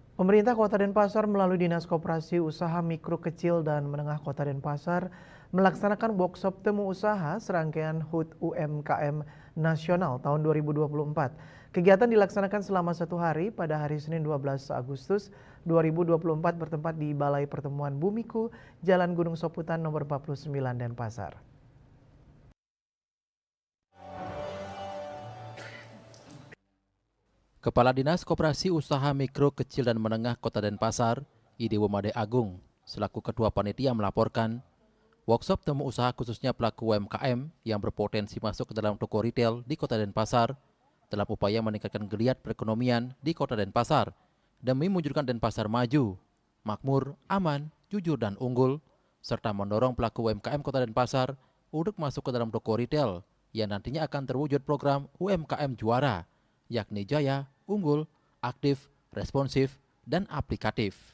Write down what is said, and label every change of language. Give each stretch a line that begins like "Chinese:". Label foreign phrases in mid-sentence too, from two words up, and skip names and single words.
Indonesian: Pemerintah Kota Denpasar melalui Dinas Koperasi Usaha Mikro Kecil dan Menengah Kota Denpasar melaksanakan workshop temu usaha serangkaian HUT UMKM Nasional tahun 2024. Kegiatan dilaksanakan selama 1 hari pada hari Senin 12 Agustus 2024 bertempat di Balai Pertemuan Bumiku, Jalan Gunung Soputan nomor 49 Denpasar. Kepala Dinas Koperasi Usaha Mikro Kecil dan Menengah Kota Denpasar, Idewomade Agung, selaku Ketua Panitia melaporkan, workshop temu usaha khususnya pelaku UMKM yang berpotensi masuk ke dalam toko retail di Kota Denpasar dalam upaya meningkatkan geliat perekonomian di Kota Denpasar demi mewujudkan Denpasar maju, makmur, aman, jujur dan unggul, serta mendorong pelaku UMKM Kota Denpasar untuk masuk ke dalam toko retail yang nantinya akan terwujud program UMKM Juara, yakni jaya, unggul, aktif, responsif, dan aplikatif.